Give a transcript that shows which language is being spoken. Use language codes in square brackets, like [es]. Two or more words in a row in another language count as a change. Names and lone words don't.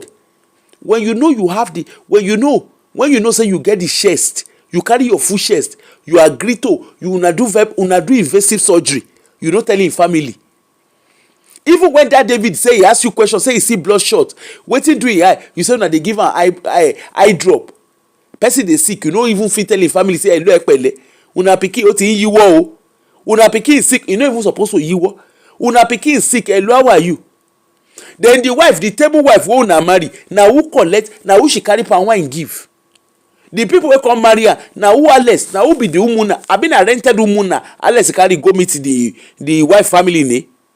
[pcm] When you know you have the, when you know say you get the chest, you carry your full chest, you agree to, you una do invasive surgery, you no tell him family. Even when that David say he ask you question, say he see bloodshot, wetin do him eye, you say una dey give am eye drop. Person dey sick, you no even fit tell him family say hello epele, una pikin [yo] o ti ń yiwo o, [pcm] una pikin sick, you no even suppose to yiwo, una pikin sick, hello how are you? Then the wife, the table wife wey una marry, na who collect, na who she carry palm wine give? The people wey come marry her, na who Alex, na who be the umuna? Abi na rented umuna Alex carry go meet the wife family ne?